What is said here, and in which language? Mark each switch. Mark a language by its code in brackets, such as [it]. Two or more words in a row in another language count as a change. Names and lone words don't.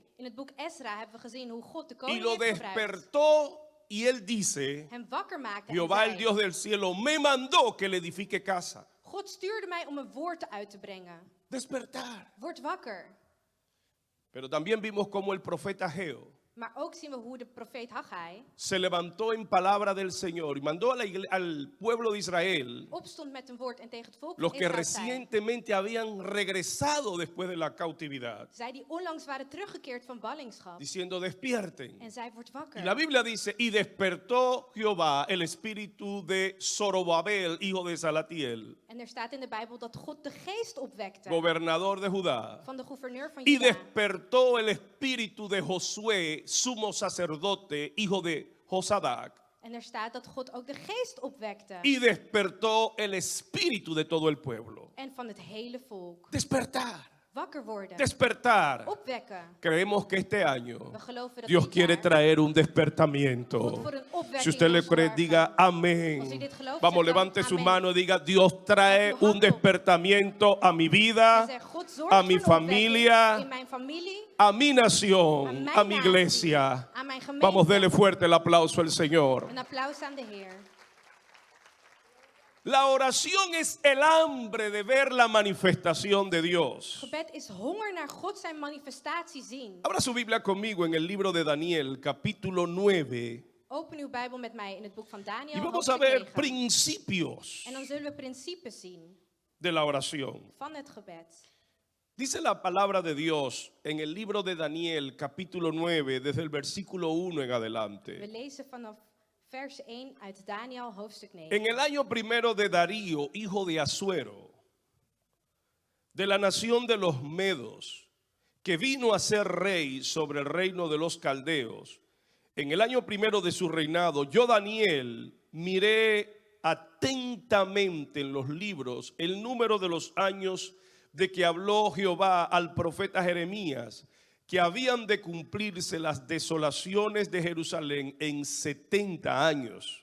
[nl] In het boek Ezra hebben we gezien hoe God de [es] y [nl] koning [es] lo [nl] heeft gebruikt. [es] despertó y él dice, [nl] Hem wakker maken. En [es] Jehová el [nl] zei, [es] Dios del cielo me mandó que le edifique casa. [nl] God stuurde mij om een woord uit te brengen. [es] Despertar. [nl] Word wakker. [es] Pero también vimos cómo el profeta Ageo [nl] Maar ook zien we hoe de profeet Haggai [es] se levantó en palabra del Señor y mandó a al pueblo de Israel, [nl] opstond met een woord en tegen het volk [es] los [nl] van [es] que [nl] Israël zei, [es] recientemente habían regresado después de la cautividad, [nl] zij die onlangs waren teruggekeerd van ballingschap. [es] diciendo despierten. [nl] En zij wordt [es] Y [nl] wakker. [es] la Biblia dice, y despertó Jehová el espíritu de Zorobabel, hijo de Salatiel, [nl] En er staat in de Bijbel dat God de geest opwekte [es] gobernador de Judá, [nl] van de gouverneur van [es] y [nl] Juda. [es] despertó el espíritu de Josué, sumo sacerdote, hijo de Josadac, [nl] En er staat dat God ook de geest opwekte. [es] y despertó el espíritu de todo el pueblo. [nl] En van het hele volk. [es] Despertar, [nl] Wakker worden. [es] despertar. [nl] Opwekken. [es] Creemos que este año [nl] We geloven dat [es] Dios [nl] dit [es] quiere [nl] jaar [es] traer un [nl] God [es] despertamiento. [nl] voor een opwekking [es] Si usted le [nl] wil [es] cree, [nl] zorgen. [es] diga [nl] Als u [es] amén. [nl] dit gelooft, [es] Vamos, [nl] zeg dan [es] levante su [nl] amén. [es] mano y diga, Dios trae [nl] Met uw hand [es] un [nl] op. [es] despertamiento a mi [nl] En [es] vida, [nl] zeg, God zorgt [es] a [nl] voor [es] mi [nl] een opwekking [es] familia, [nl] in mijn familie, [es] a mi nación, [nl] aan mijn [es] a mi [nl] natie, [es] iglesia. [nl] aan mijn gemeente. [es] Vamos, dele fuerte el aplauso al Señor. [nl] Een applaus aan de Heer. [es] La oración es el hambre de ver la manifestación de Dios. [nl] Gebed is honger naar God zijn manifestatie zien. [es] Abra su Biblia conmigo en el libro de Daniel, capítulo 9. [nl] Open uw Bijbel met mij in het boek van [es] Y [nl] Daniel, [es] vamos a [nl] hoofdstuk [es] ver [nl] 9. [es] principios [nl] En dan zullen we principes zien [es] de la oración. [nl] van het gebed. [es] Dice la palabra de Dios en el libro de Daniel, capítulo 9, desde el versículo 1 en [nl] We [es] adelante. [nl] lezen vanaf vers 1 uit Daniel, hoofdstuk 9. [es] En el año primero de Darío, hijo de Asuero, de la nación de los Medos, que vino a ser rey sobre el reino de los caldeos, en el año primero de su reinado, yo, Daniel, miré atentamente en los libros el número de los años de que habló Jehová al profeta Jeremías, que habían de cumplirse las desolaciones de Jerusalén en 70 años.